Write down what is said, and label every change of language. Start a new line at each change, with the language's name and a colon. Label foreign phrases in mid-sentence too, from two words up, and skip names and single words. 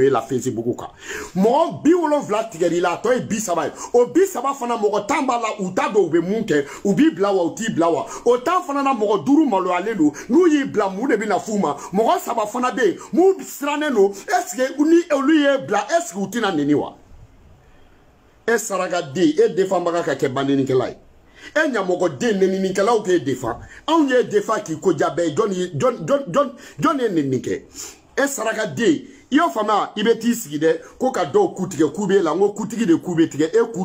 Bambara: e la Facebook kan mɔgɔ 70 tigɛli la a tɔ ye 30 ye o 30 fana mɔgɔ 10 b'a la u t'a dɔn u bɛ mun kɛ u b'i bila wa u t'i bila wa o 10 fana na mɔgɔ 5 maloyalen don n'u y'i bila mun de bɛ na f'u ma mɔgɔ 3 fana bɛ yen mun sirannen don
French: est ce que
Bambara: ni olu y'e bila
French: est ce que
Bambara: u tɛna neni wa e sarakaden e défendbaga ka kɛ bandenikɛla ye e ɲamɔgɔ den neninikɛlaw k'e defa anw ye defa k'i ko jabɛ jɔn ye neni kɛ e saraka den i y'o faamuya i bɛ t'i sigi dɛ ko ka dɔw ku tigɛ ku b'e la n ko kutigi de ku bɛ tigɛ e ku